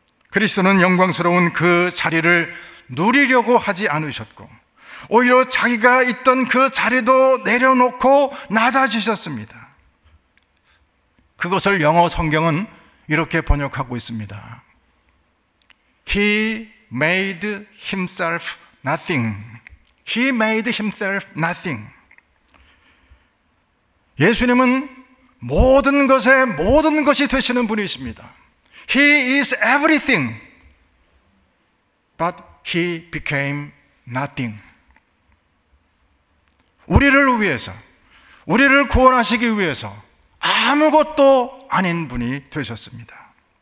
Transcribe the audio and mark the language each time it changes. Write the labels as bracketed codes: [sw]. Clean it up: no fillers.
[ko] 그리스도는 영광스러운 그 자리를 누리려고 하지 않으셨고 오히려 자기가 있던 그 자리도 내려놓고 낮아지셨습니다. 그것을 영어 성경은 이렇게 번역하고 있습니다. [en] He made himself nothing. He made himself nothing. [ko] 예수님은 모든 것에 모든 것이 되시는 분이십니다. [en] He is everything. But he became nothing. [ko] 우리를 위해서, 우리를 구원하시기 위해서 아무것도 아닌 분이 되셨습니다.